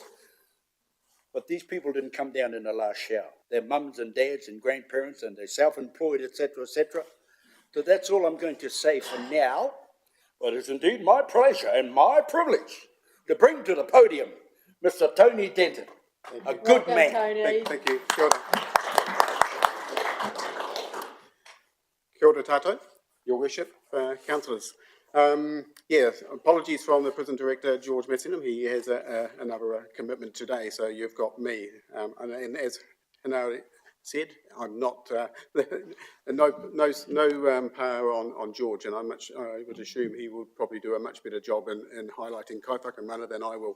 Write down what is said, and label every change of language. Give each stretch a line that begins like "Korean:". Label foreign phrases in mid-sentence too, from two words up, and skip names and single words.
English: But these people didn't come down in the last shower. They're mums and dads and grandparents and they're self-employed, etc., etc. So that's all I'm going to say for now. But it's indeed my pleasure and my privilege to bring to the podium Mr. Tony Denton, a good man. Tony. Thank you.
Māori: Kia ora. Kia ora tātou,
English: Your Worship, councillors. Yes, apologies from the Prison Director, George Messingham. He has another commitment today, so you've got me. And as Hanare said, I'm not, no power on George, and I would assume he would probably do a much better job in highlighting kaifaka mana than I will.